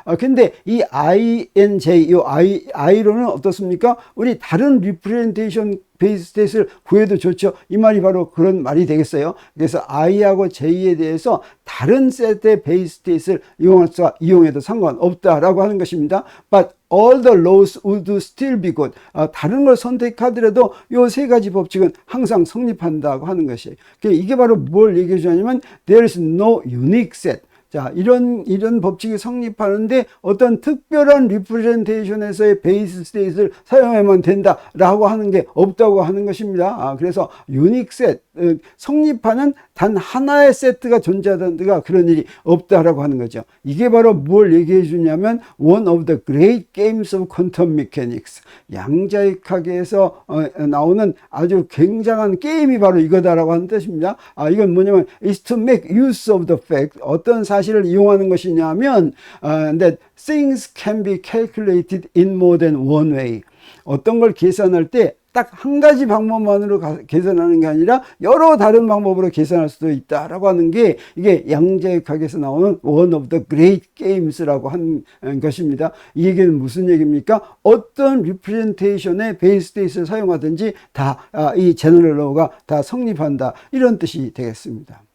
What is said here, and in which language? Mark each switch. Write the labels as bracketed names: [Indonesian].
[Korean] 근데 이 I and J, 이 I로는 어떻습니까? 우리 다른 representation 베이스 스테이트를 구해도 좋죠. 이 말이 바로 그런 말이 되겠어요. 그래서 I하고 J에 대해서 다른 셋의 베이스 스테이트를 이용해도 상관없다라고 하는 것입니다. [English] But all the laws would still be good. [Korean] 다른 걸 선택하더라도 이 세 가지 법칙은 항상 성립한다고 하는 것이에요. 이게 바로 뭘 얘기해 주냐면, [English] there is no unique set. [Korean] 자, 이런 법칙이 성립하는데 어떤 특별한 리프레젠테이션에서의 베이스 스테이트를 사용하면 된다라고 하는 게 없다고 하는 것입니다. 그래서 유닉 셋, 성립하는 단 하나의 세트가 존재하던가 그런 일이 없다라고 하는 거죠. 이게 바로 뭘 얘기해 주냐면, [English] one of the great games of quantum mechanics. [Korean] 양자역학에서 나오는 아주 굉장한 게임이 바로 이거다라고 하는 뜻입니다. 이건 뭐냐면, [English] is to make use of the fact. [Korean] 어떤 사실을 이용하는 것이냐면, [English] that things can be calculated in more than one way. [Korean] 어떤 걸 계산할 때 딱 한 가지 방법만으로 계산하는 게 아니라 여러 다른 방법으로 계산할 수도 있다라고 하는 게, 이게 양자역학에서 나오는 [English] one of the great games [Korean] 라고 하는 것입니다. 이 얘기는 무슨 얘기입니까? 어떤 리프레젠테이션의 베이스 스테이트를 사용하든지 다 이 제너럴 로우가 다 성립한다, 이런 뜻이 되겠습니다.